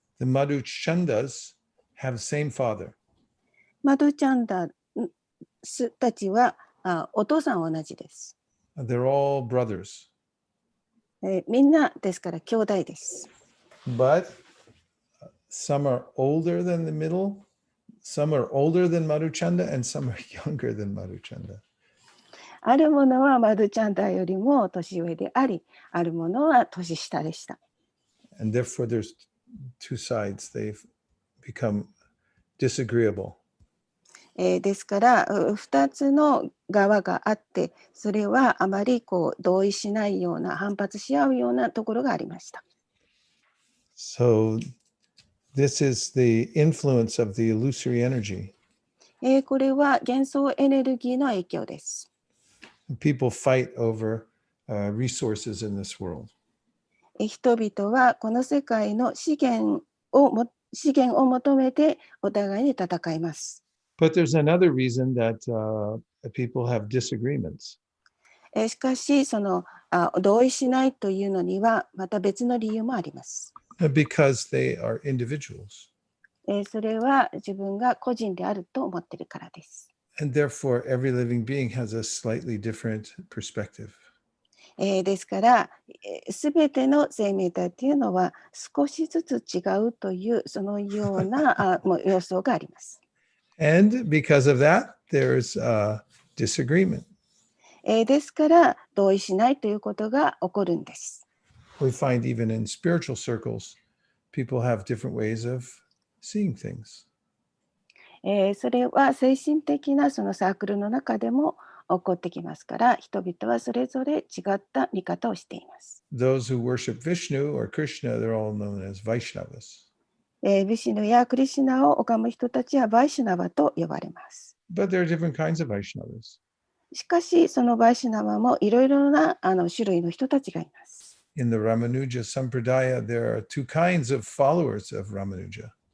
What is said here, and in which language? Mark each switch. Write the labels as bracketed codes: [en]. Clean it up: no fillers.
[en] The Madhuchandas have the same father. [ja] マドゥチャンダたちはお父さんは同じです。 [en] They're all brothers. [ja] みんなですから兄弟です。 [en] But some are older than the middle, some are older than Madhuchanda, and some are younger than Madhuchanda. [ja] あるものはマドゥチャンダよりも年上であり、あるものは年下でした。 [en] And therefore there's two sides. They've become disagreeable. [ja] ですから2つの側があって、それはあまり同意しないような、反発し合うようなところがありました。 [en] So this is the influence of the illusory energy. [ja] これは幻想エネルギーの影響です。 [en] People fight over resources in this world. [ja] 人々はこの世界の資源を求めてお互いに戦います。 [en] But there's another reason that people have disagreements. [ja] しかし同意しないというのにはまた別の理由もあります。 [en] Because they are individuals. [ja] それは自分が個人であると思っているからです。 [en] And therefore, every living being has a slightly different perspective. [ja] ですから、すべての生命体というのは少しずつ違うというそのような様相があります。 [en] And because of that, there's disagreement. [ja] ですから同意しないということが起こるんです。 [en] We find even in spiritual circles, people have different ways of seeing things. [ja] それは精神的なそのサークルの中でも起こってきますから、人々はそれぞれ違った見方をしています。 [en] Those who worship Vishnu or Krishna, they're all known as Vaishnavas. [ja] ヴィシュヌやクリシュナを拝む人たちはバイシュナバと呼ばれます。 [en] But there are different kinds of Vaishnavas. [ja] しかし、そのバイシュナバもいろいろな種類の人たちがいます。 [en] In the Ramanuja Sampradaya, there are two kinds of followers of Ramanuja.